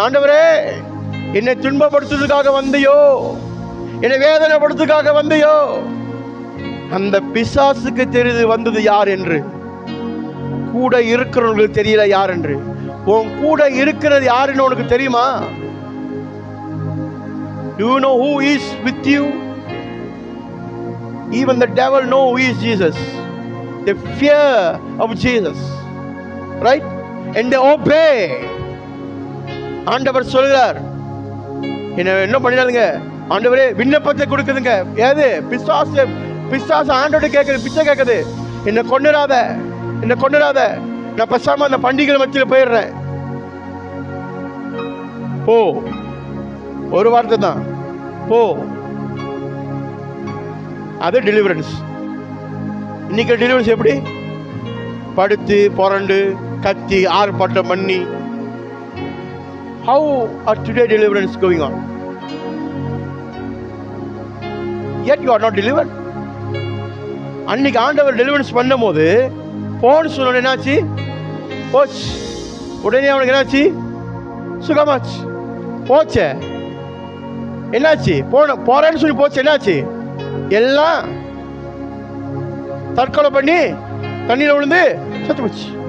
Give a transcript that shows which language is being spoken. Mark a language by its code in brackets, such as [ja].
[ta] ஆண்டவரே, என்னை துன்பப்படுத்துறதுக்காக வந்தியோ? என்னை வேதனைப்படுத்துறதுக்காக வந்தியோ? அந்த பிசாசுக்கு தெரியுது வந்தது யார் என்று. கூட இருக்கிறவங்களுக்கு தெரியல யார் என்று. உன் கூட இருக்கிறது யாருன்னு உனக்கு தெரியுமா? [en] Do you know who is with you? Even the devil know who is Jesus. They fear of Jesus, right? And they obey. [ta] ஆண்டவர் சொல்கிறார், என்ன பண்ணிடாதுங்க ஆண்டவரே, விண்ணப்பத்தை கொடுக்குதுங்க. ஏது? பிசாசு. பிசாசு ஆண்டவரை கேட்குது, பிச்சை கேட்குது. என்னை கொண்டுடாத, என்னை கொண்டுடாத, நான் பேசாம அந்த பண்டிகை மத்தியில் போயிடுறேன். போ, ஒரு வார்த்தை தான், போ. அது டெலிவரன்ஸ். இன்னைக்கு டெலிவரன்ஸ் எப்படி? படுத்து புரண்டு கத்தி ஆர்ப்பாட்டம் பண்ணி. [en] How are today deliverance going on? Yet you are not delivered. [ta] அன்னைக்கு ஆண்டவர் டெலிவரன்ஸ் பண்ணும் போது போன்னு சொன்ன என்னாச்சு? போச்சு. உடனே அவனுக்கு என்னாச்சு? சுகமாச்சு. போச்சே, என்னாச்சு? போறேன்னு சொல்லி போச்சு, என்னாச்சு? எல்லாம் தற்கொலை பண்ணி தண்ணீர் விழுந்து செத்து போச்சு.